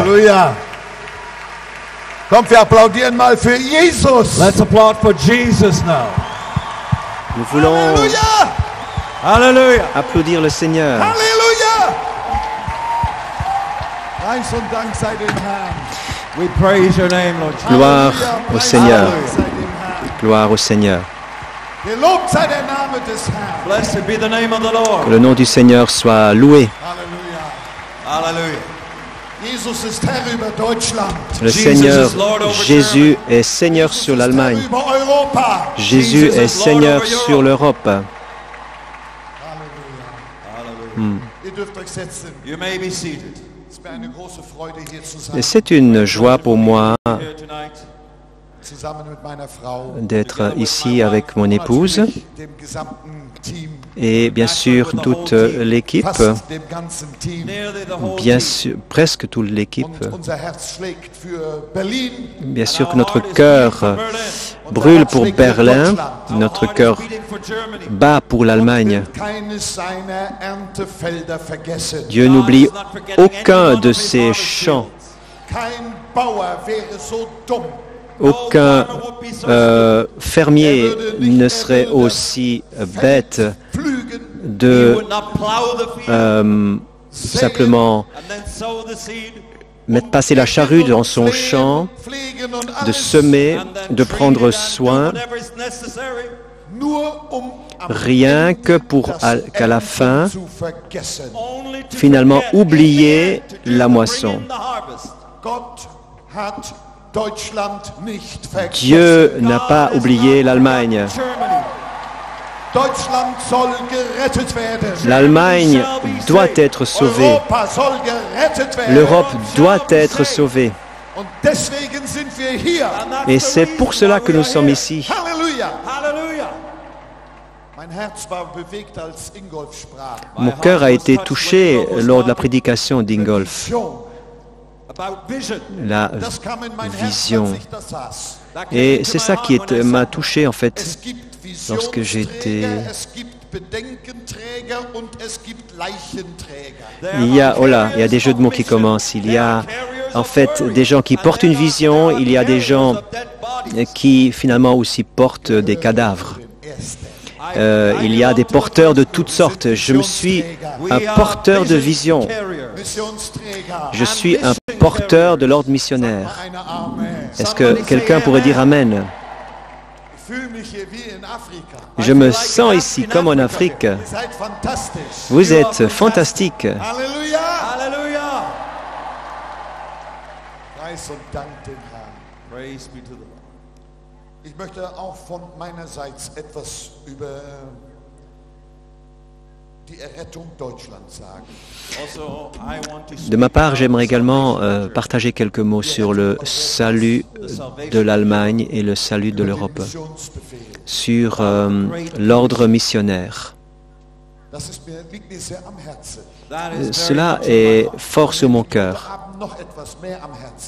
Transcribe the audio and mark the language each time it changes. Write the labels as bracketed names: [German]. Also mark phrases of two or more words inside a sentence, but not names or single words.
[German] Halleluja. Kommt, wir applaudieren mal für Jesus. [English] Let's applaud for Jesus now. [French] Nous voulons [German] Halleluja. [English] Hallelujah. [French] applaudir le Seigneur. [German] Halleluja. Preis und Dank sei dem Herrn. [English] We praise your name, Lord Jesus. [French] Gloire [German] Halleluja. [French] au [German] Preis [French] Seigneur. [German] und Dank sei dem Herrn. [French] Gloire au Seigneur. [German] Gelobt sei der Name des Herrn. [English] Blessed be the name of the [French] Que [English] Lord. [French] le nom du Seigneur soit loué. [German] Halleluja. [English] Hallelujah. [German] Jesus ist Herr über Deutschland. [French] Le [English] Jesus [French] Seigneur [English] is Lord over [French] Jésus est Seigneur sur [German] Jesus ist [French] l'Allemagne. [German] Herr über Europa. [French] Jésus [English] Jesus [French] est [English] is Lord [French] Seigneur [English] over Europe. [French] sur l'Europe. [German] Halleluja. Ihr dürft euch setzen. [English] You may be seated. [German] Es ist mir eine große Freude, hier zu [French] Et [German] sein. [French] c'est une joie pour moi [English] Here tonight. [German] Zusammen mit meiner Frau. [French] d'être ici avec mon épouse [German] Natürlich dem gesamten Team. [French] et bien sûr toute l'équipe, [German] Fast dem ganzen Team. [English] Nearly the whole [French] bien [English] team. [French] sûr, presque toute l'équipe. [German] Und unser Herz schlägt für Berlin. [French] Bien sûr [English] Our [French] que notre [English] heart is [French] cœur [English] beating for Berlin. [German] Unser [French] brûle [German] Herz [French] pour [German] schlägt für Berlin, Deutschland. [French] notre [English] Our heart [French] cœur [English] is beating for Germany. [French] bat pour l'Allemagne. [German] Und keines seiner Erntefelder vergessen. [French] Dieu n'oublie aucun de ses champs, [German] Kein Bauer wäre so dumm. [French] aucun fermier ne serait aussi bête [German] Pflügen, [English] He [French] de [English] would not plow the field [French] simplement [English] and then sow the seed. [French] mettre passer la charrue dans son champ, [German] pflegen und [French] de [German] alles, [French] semer, [English] And then [French] de [English] treat [French] prendre [English] it and do [French] soin, [English] whatever is necessary. [German] nur am [French] rien [German] Ende [French] que pour [German] das [French] qu'à la fin, [German] Ernten zu vergessen. [English] Only to [French] finalement [English] forget, [French] oublier [English] to do [French] la [English] the [French] moisson. [English] bring in the harvest. [German] Gott hat Deutschland nicht vergessen. [French] Dieu n'a pas [English] God has [French] oublié [English] not [French] l'Allemagne. [English] forgotten Germany. [German] Deutschland soll gerettet werden. [French] L'Allemagne doit être sauvée. [German] Europa soll gerettet werden. [French] L'Europe doit être sauvée. [German] Und deswegen sind wir hier. [English] And that's [French] Et [English] the [French] c'est pour [English] reason [French] cela [English] why [French] que [English] we [French] nous [English] are [French] sommes [English] here. [French] ici. [German] Halleluja. [English] Hallelujah. [German] Mein Herz war bewegt, als Ingolf sprach. [French] Mon cœur a été touché lors de la prédication d'Ingolf. [German] Vision. [English] About vision. [French] La [German] Das kam in mein Herz, [French] vision. [German] als ich das saß. [English] That came [French] Et [English] into [French] c'est [English] my [French] ça [English] heart [French] qui [English] when I [French] m'a [English] saw [French] touché en fait. [German] Es gibt [French] Lorsque j'étais- [German] Visionsträger, es gibt Bedenkenträger und es gibt Leichenträger. [English] There [French] Il y a, [English] are [French] oh là, il y a [English] carriers [French] des jeux de mots [English] of [French] qui [English] vision. [French] commencent. Il y [English] There [French] a [English] are carriers [French] en [English] of [French] fait [English] worry. [French] des gens qui [English] And [French] portent [English] then [French] une vision, il y a des [English] there [French] gens [English] are dead bodies. [French] qui finalement aussi portent des cadavres. [German] Den Ersten. [French] Il y a des porteurs de toutes sortes. Je me suis un porteur de vision. [German] Missionsträger. [French] Je suis un porteur de l'ordre missionnaire. [German] Eine Amen. [French] Est-ce que quelqu'un pourrait dire Amen? [German] Ich fühle mich hier wie in Afrika. [French] Je me sens ici comme en Afrique. [German] Ihr seid fantastisch. [French] Vous êtes fantastique. [German] Halleluja. [English] Hallelujah. [German] Preis und Dank dem Herrn. [English] Praise be to the Lord. [German] Ich möchte auch von meinerseits etwas über die Errettung Deutschlands sagen. Also, [English] I want to [French] De [English] speak [French] ma part, [English] about [French] j'aimerais [English] the [French] également [English] salvation of the church. [French] partager quelques mots sur le salut de l'Allemagne et le salut de [German] Über den [French] l'Europe, [German] Missionsbefehl. [French] sur l'ordre missionnaire. [German] Liegt mir sehr am Herzen. [English] That is very [French] Cela [English] much in my [French] est [English] heart. [French] fort sur mon cœur, [German] Wir haben noch etwas mehr am Herzen.